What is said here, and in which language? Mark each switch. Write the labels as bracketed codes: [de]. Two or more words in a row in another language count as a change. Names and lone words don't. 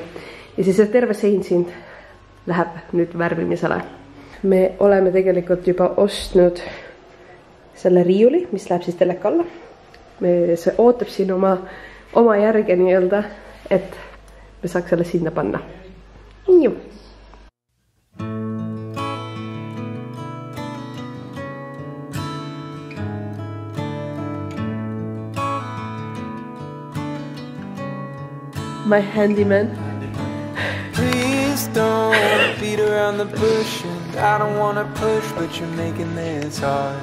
[et] Ja siis terve sein siin läheb nüüd värvimisele. Me oleme tegelikult juba ostnud selle riiuli, mis läheb siis teleka alla. See ootab siin oma järge nii-öelda, et me saaks selle sinna panna. Nii. [en] My handyman. Please don't beat around the bush and I don't want to push, but you're making this hard.